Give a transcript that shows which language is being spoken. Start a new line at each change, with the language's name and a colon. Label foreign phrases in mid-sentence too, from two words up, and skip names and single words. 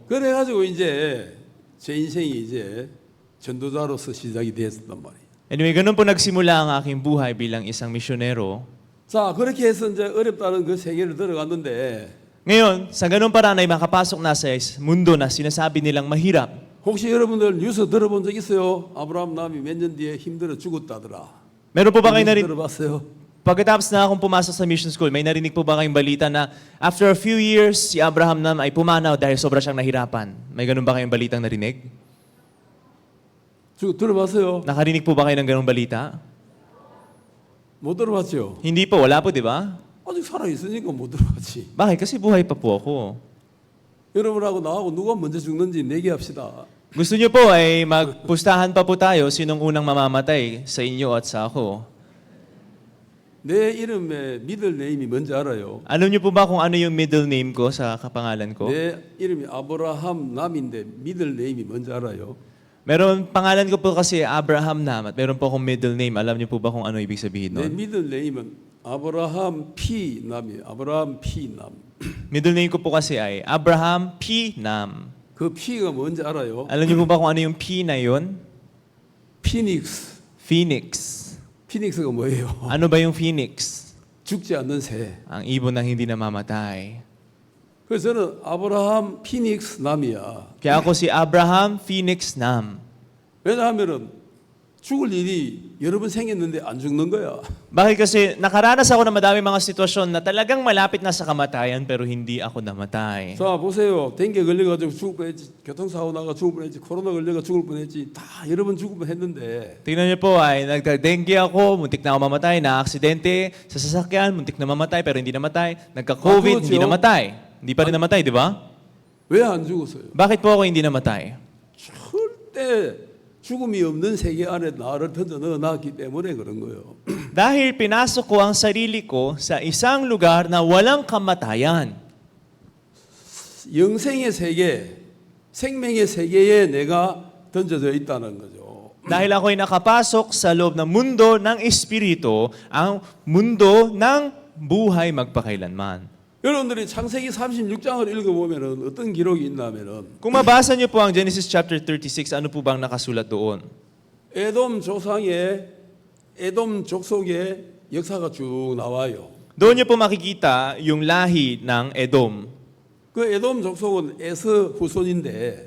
Korean: 그래가지고 이제 제 인생이 이제 전도자로서 시작이 됐단 말이에요.
Filipino: Anyway, ganun po nagsimula ang aking buhay bilang isang misyonero.
Korean: 자, 그렇게 해서 이제 어렵다는 그 세계를 들어갔는데
Filipino: Ngayon, sa ganun paraan ay makapasok na sa mundo na sinasabi nilang mahirap.
Korean: 혹시 여러분들 뉴스 들어본 적 있어요? 아브라함 남이 몇 년 뒤에 힘들어 죽었다더라.
Filipino: Meron po ba kayo
Korean: 뉴스
Filipino: narinig?
Korean: 들어봤어요?
Filipino: Pagkatapos na akong pumasok sa mission school, may narinig po ba kayong balita na
English: after a few years,
Filipino: si Abraham Nam ay pumanaw dahil sobra siyang nahirapan? May ganun ba kayong balitang narinig?
Korean: 들어봤어요?
Filipino: Nakarinig po ba kayo ng ganung balita?
Korean: 못 들어봤죠?
Filipino: Hindi po, wala po, di ba?
Korean: 아직 살아있으니까 못 들어봤지.
Filipino: Bakit? Kasi buhay pa po ako.
Korean: 여러분하고 나하고 누가 먼저 죽는지 내기합시다.
Filipino: Gusto niyo po ay magpustahan pa po tayo sinong unang mamamatay sa inyo at sa ako.
Korean: 내 이름의 미들 네임이 뭔지 알아요?
Filipino: Alam niyo po ba kung ano yung middle name ko sa kapangalan ko?
Korean: 내 이름이 아브라함 남인데 미들 네임이 뭔지 알아요?
Filipino: Meron, pangalan ko po kasi Abraham Nam at meron po akong middle name. Alam niyo po ba kung ano ibig sabihin
Korean: 내
Filipino: nun?
Korean: 미들 네임은 아브라함 피 남이에요. 아브라함 피 남.
Filipino: Middle name ko po kasi ay Abraham P. Nam.
Korean: 그 피가 뭔지 알아요?
Filipino: Alam niyo po ba kung ano yung P na yun?
Korean: 피닉스.
Filipino: Phoenix.
Korean: 피닉스가 뭐예요?
Filipino: Ano ba yung Phoenix?
Korean: 죽지 않는 새.
Filipino: Ang ibon na hindi namamatay.
Korean: 그래서 저는 아브라함 피닉스 남이야.
Filipino: Kaya ako si Abraham Phoenix Nam.
Korean: 왜냐하면은 죽을 일이 여러 번 생겼는데 안 죽는 거야.
Filipino: Bakit kasi nakaranas ako ng madami mga sitwasyon na talagang malapit na sa kamatayan pero hindi ako namatay.
Korean: 자 보세요. 댕겨 걸려가지고 죽을 뻔했지. 교통사고 나가 죽을 뻔했지. 코로나 걸려가 죽을 뻔했지. 다 여러 번 죽을 뻔했는데
Filipino: Tingnan niyo po ay nagka-dengue ako, muntik na ako mamatay, na-aksidente sa sasakyan, muntik na mamatay pero hindi namatay, nagka-COVID, hindi namatay. Hindi pa rin namatay, di ba?
Korean: 왜 안 죽었어요?
Filipino: Bakit po ako hindi namatay?
Korean: 절대 죽음이 없는 세계 안에 나를 던져 넣어놨기 때문에 그런 거예요.
Filipino: Dahil pinasok ko ang sarili ko sa isang lugar na walang kamatayan.
Korean: 영생의 세계, 생명의 세계에 내가 던져져 있다는 거죠.
Filipino: Dahil ako'y nakapasok sa loob ng mundo ng Espiritu, ang mundo ng buhay magpakailanman.
Korean: 여러분들이 창세기 36장을 읽어보면 어떤 기록이 있냐면은
Filipino: Kung mabasa niyo po ang Genesis chapter 36, ano po bang nakasulat doon?
Korean: 에돔 조상의 에돔 족속의 역사가 쭉 나와요.
Filipino: Doon niyo po makikita yung lahi ng Edom.
Korean: 그 에돔 족속은 에서 후손인데